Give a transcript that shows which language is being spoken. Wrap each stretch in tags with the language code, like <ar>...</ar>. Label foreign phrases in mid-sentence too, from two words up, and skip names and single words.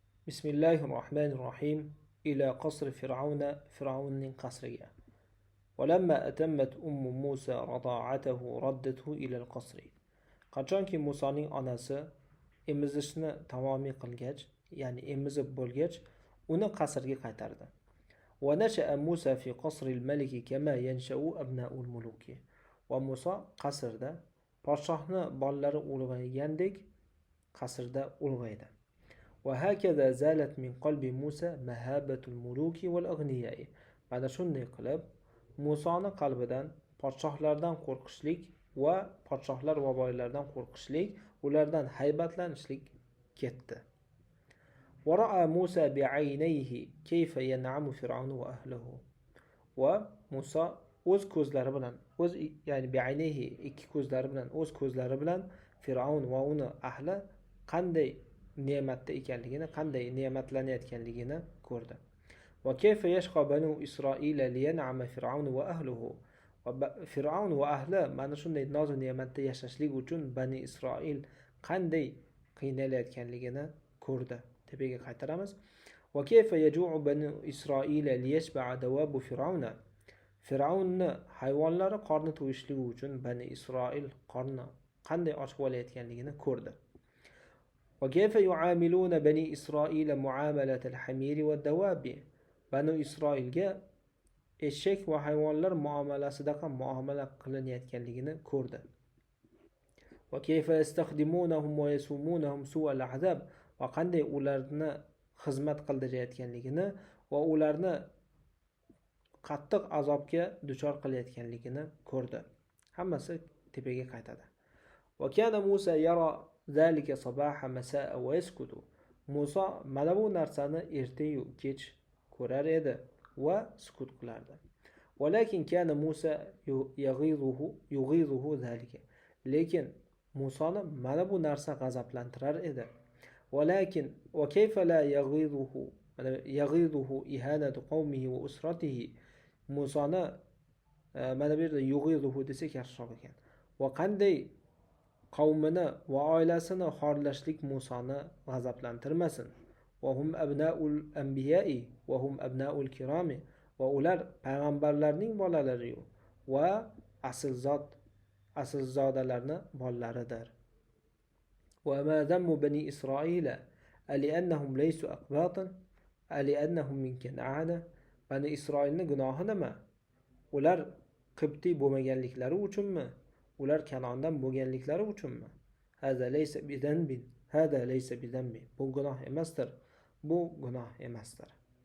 <ar>بسم الله الرحمن الرحيم. إلى قصر فرعون قصرها. ولما أتمت موسى رضاعته ردته إلى القصر.</ar> <uz>Qachonki Musoning onasi emizishni tamomiy qilgach, ya'ni emizib bo'lgach, uni qasrga qaytardi.</uz> <ar>ونشأ موسى في قصر الملك كما ينشأ أبناء الملوك.</ar> <uz>Va Muso qasrda podshohni bolalari ulg'aygandek qasrda ulg'aydi.</uz> <ar>وهكذا زالت من قلب موسى مهابة الملوك والأغنياء.</ar> <uz>Mana shunday qilib Musoni qalbidan podshohlardan qo'rqishlik va podshohlar va boylardan qo'rqishlik, ulardan haybatlanishlik ketdi.</uz> <ar>ورأى موسى بعينيه كيف ينعم فرعون وأهله.</ar> <uz>Va Muso o'z ko'zlari bilan, ya'ni بعينيه ikki ko'zlari bilan, o'z ko'zlari bilan Fir'avn va uni ahli qanday ne'matda ekanligini, qanday ne'matlanayotganligini ko'rdi.</uz> <ar>وكيف يشقى بنو إسرائيل لينعم فرعون وأهله.</ar> <uz>Va Fir'avn va ahli mana shunday noz va ne'matda yashashlik uchun Bani Isroil qanday qiynalayotganligini ko'rdi. Tepaga qaytaramiz.</uz> <ar>وكيف يجوع بنو إسرائيل ليشبع دواب فرعون.</ar> <uz>Fir'avnni hayvonlari qorni to'yishligi uchun Bani Isroil qorni qanday ochib olayotganligini ko'rdi.</uz> <ar>وكيف يعاملون بني إسرائيل معاملة الحمير والدواب.</ar> <uz>Banu Isroilga eshak va hayvonlar muomalasidaqa muomala qilinayotganligini ko'rdi.</uz> <ar>وكيف يستخدمونهم ويسومونهم سوء العذاب.</ar> <uz>Va qanday ularni xizmat qildirayotganligini va ularni qattiq azobga duchor qilayotganligini ko'rdi. Hammasi tepaga qaytadi.</uz> <ar>وكان موسى يرى ذلك صباح مساء ويسكت.</ar> <uz>Muso mana bu narsani ertayu kech ko'rar edi va sukut qilardi.</uz> <ar>ولكن كان موسى يغيظه ذلك.</ar> <uz>Lekin Musoni mana bu narsa g'azablantirar edi.</uz> <ar>ولكن وكيف لا يغيظه إهانة قومه وأسرته.</ar> <uz>Musoni mana bu yerda yug'izuhu desak yaxshiroq ekan. Va qanday qavmini va oilasini xorlashlik Musoni g'azablantirmasin.</uz> <ar>وهم أبناء الأنبياء وهم أبناء الكرام.</ar> <uz>Va ular payg'ambarlarning bolalari va aslzodalarning bolalaridir.</uz> <ar>وما ذنب بني إسرائيل لأنهم ليسوا أقباطا لأنهم من كنعان.</ar> <uz>Bani Isroilning gunohi nima? Ular Qibti bo'lmaganliklari uchunmi? Ular Kanondan bo'lganliklari uchunmi?</uz> <ar>هذا ليس بذنب، هذا ليس بذنب.</ar> <uz>Bu gunoh emasdir. Bu gunoh emasdir.</uz>